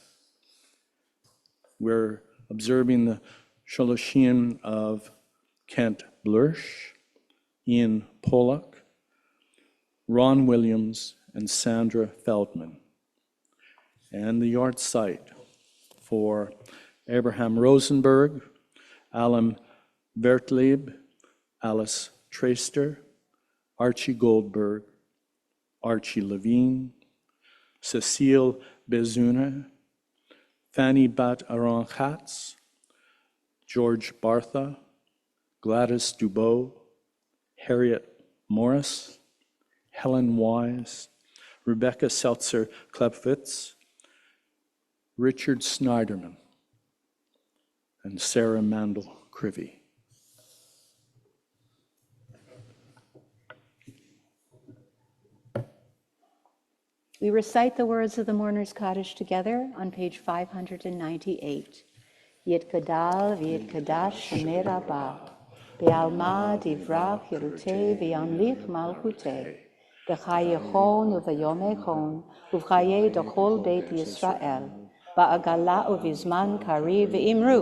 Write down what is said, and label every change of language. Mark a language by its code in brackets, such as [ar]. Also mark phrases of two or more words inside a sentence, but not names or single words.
[en] We're observing the Shaloshim of Kent Blursh, Ian Pollock, Ron Williams, and Sandra Feldman. And the yard site for Abraham Rosenberg, Alan Vertlieb, Alice Traster, Archie Goldberg, Archie Levine, Cecile Bezuna, Fanny Bat Aron-Katz, George Bartha, Gladys Dubois, Harriet Morris, Helen Wise, Rebecca Seltzer-Klepfitz, Richard Snyderman, and Sarah Mandel-Crivy. We recite the words of the Mourner's Kaddish together on page 598. [arc] יתגדל ויתקדש שמה רבא בעלמא די ברא כרעותה וימליך מלכותה בחייכון וביומיכון ובחיי דכל בית ישראל, בעגלא ובזמן קריב ואמרו.